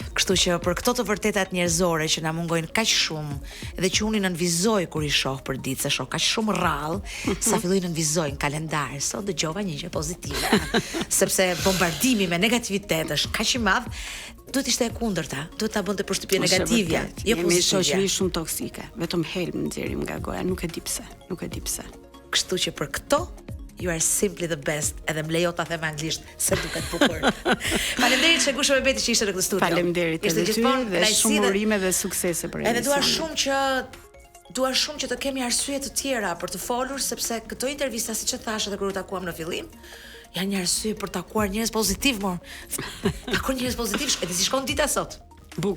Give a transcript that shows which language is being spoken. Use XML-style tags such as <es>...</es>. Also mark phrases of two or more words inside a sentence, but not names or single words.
<sq>Kështu që për këto të vërtetat njerëzore që na mungojnë kaq shumë, edhe që unë i nënvizoj kur i shoh për ditë, se shoh kaq shumë rrallë, sa filloi nënvizoj në kalendar, sot dëgjova një gjë pozitive, sepse bombardimi me negativitet është kaq i madh. Duhet ishte e kundërta, duhet ta bënte përshtypje negative, jo pozitive. Jemi shoqëri shumë toksike, vetëm helm nxjerrim nga goja, nuk e di pse. Kështu që për këto,</sq> <en>you are simply the best,</en> <sq>edhe më lejo ta them anglisht se duket bukur. Faleminderit shegueshëve Beti që ishte në këtë studio. Faleminderit edhe ty dhe shumë urime dhe suksese për emisionin. Edhe dua shumë që të kemi arsye të tjera për të folur, sepse këto intervista siç e thash edhe kur u takuam në fillim, janë një arsye për takuar njerëz pozitiv, takuar njerëz pozitiv, edhe si shkon dita sot.</sq>